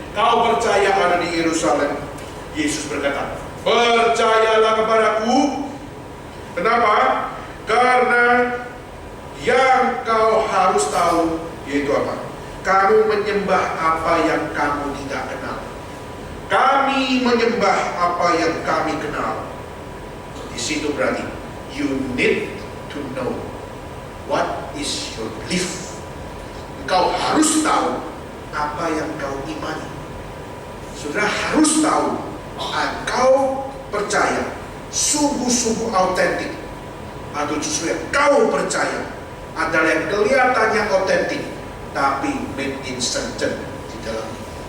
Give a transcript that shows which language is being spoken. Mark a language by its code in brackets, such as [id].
[id] Kau percaya ada di Yerusalem. Yesus berkata, percayalah kepadaku. Kenapa? Karena yang kau harus tahu yaitu apa? Kamu menyembah apa yang kamu tidak kenal. Kami menyembah apa yang kami kenal. Di situ berarti [en] you need to know what is your belief. [id] Engkau harus tahu apa yang kau imani. Saudara harus tahu engkau percaya sungguh-sungguh autentik, atau justru yang kau percaya adalah yang kelihatannya autentik tapi [en] made in Satan [id] di dalamnya.